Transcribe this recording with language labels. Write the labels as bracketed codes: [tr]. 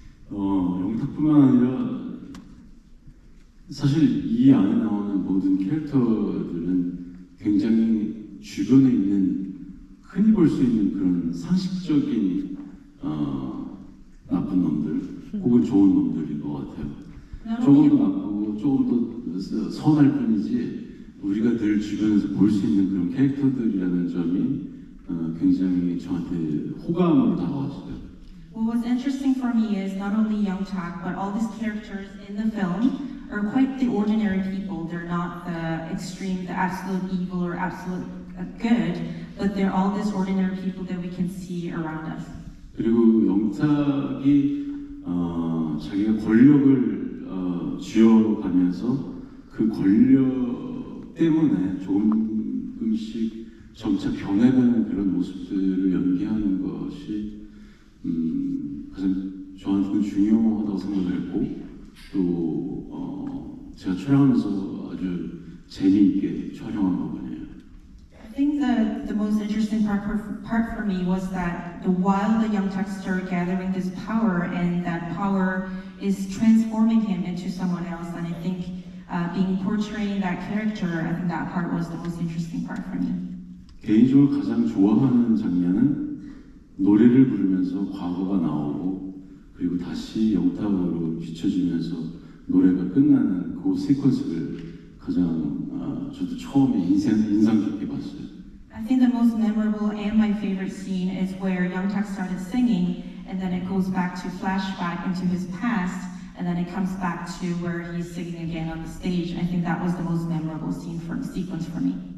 [ko] 영탁뿐만 아니라 사실 이 안에 나오는 모든 캐릭터들은 굉장히 주변에 있는 흔히 볼 수 있는 그런 상식적인 나쁜 놈들 혹은 좋은 놈들인 것 같아요. 조금 더 나쁘고 조금 더 선할 뿐이지 우리가 늘 주변에서 볼 수 있는 그런 캐릭터들이라는 점이 굉장히 저한테 호감으로 다가왔어요. [en] What was interesting for me is not only Young-tak, but all these characters in the film are quite the ordinary people. They're not the extreme, the absolute evil or absolute good, but they're all these ordinary people that we can see around us. [ko] 그리고 영탁이 자기가 권력을 쥐어가면서 그 권력 때문에 조금씩 점차 변해가는 그런 모습들을 연기하는 것이 가장 저한테는 중요하다고 생각을 했고 또 제가 촬영하면서 아주 재미있게 촬영한 부분이에요. [en] I think the most interesting part for me was that while the Young-tak started gathering this power, and that power is transforming him into someone else, and I think portraying that character, I think that part was the most interesting part for me. [ko] 개인적으로 가장 좋아하는 장면은 노래를 부르면서 과거가 나오고 그리고 다시 영탁으로 비춰지면서 노래가 끝나는 그 시퀀스를 가장 저도 처음에 인상 깊게 봤어요. [en] I think the most memorable and my favorite scene is where Young-tak started singing, and then it goes back to flashback into his past, and then it comes back to where he's singing again on the stage. I think that was the most memorable sequence for me.